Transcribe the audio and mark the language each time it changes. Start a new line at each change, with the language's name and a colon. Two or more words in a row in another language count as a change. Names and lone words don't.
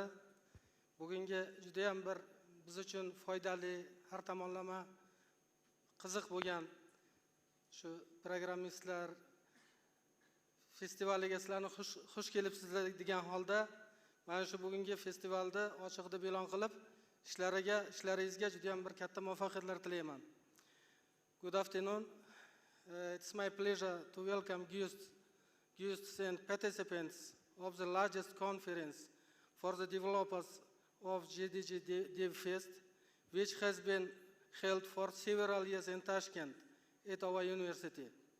Uzbek: Bugungi juda ham bir biz uchun foydali, har tomonlama qiziq bo'lgan shu programmistlar festivaliga sizlarni xush kelibsizlar degan holda mana shu bugungi festivalda ochiq deb e'lon qilib, ishlaringizga juda ham bir katta muvaffaqiyatlar tilayman.
English: Good afternoon. It's my pleasure to welcome guests and participants of the largest conference for the developers of GDG DevFest, which has been held for several years in Tashkent at our university.